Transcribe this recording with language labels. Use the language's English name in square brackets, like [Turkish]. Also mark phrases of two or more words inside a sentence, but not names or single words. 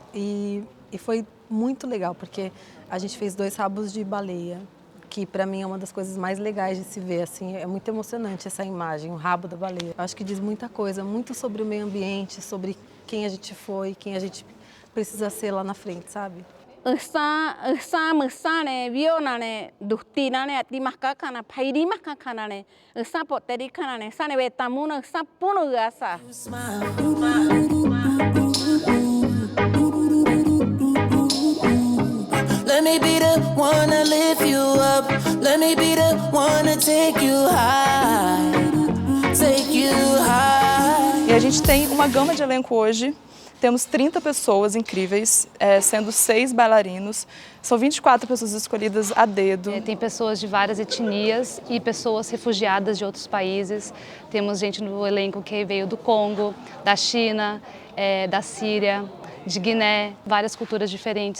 [Portuguese] E foi muito legal, porque a gente fez 2 rabos de baleia, que para mim é uma das coisas mais legais de se ver. Assim, é muito emocionante essa imagem, o rabo da baleia. Eu acho que diz muita coisa, muito sobre o meio ambiente, sobre quem a gente foi, quem a gente precisa ser lá na frente, sabe? Mısane vionane duhtinane ati makakana pairi makakanane poteri kanane sane vetamuna punu gasa. [English] Let me be the one to lift you up. Let me be the one to take you high. Take you high. [Portuguese] E a gente tem uma gama de elenco hoje. Temos 30 pessoas incríveis, sendo 6 bailarinos. São 24 pessoas escolhidas a dedo. Tem pessoas de várias etnias e pessoas refugiadas de outros países. Temos gente no elenco que veio do Congo, da China, da Síria, de Guiné, várias culturas diferentes.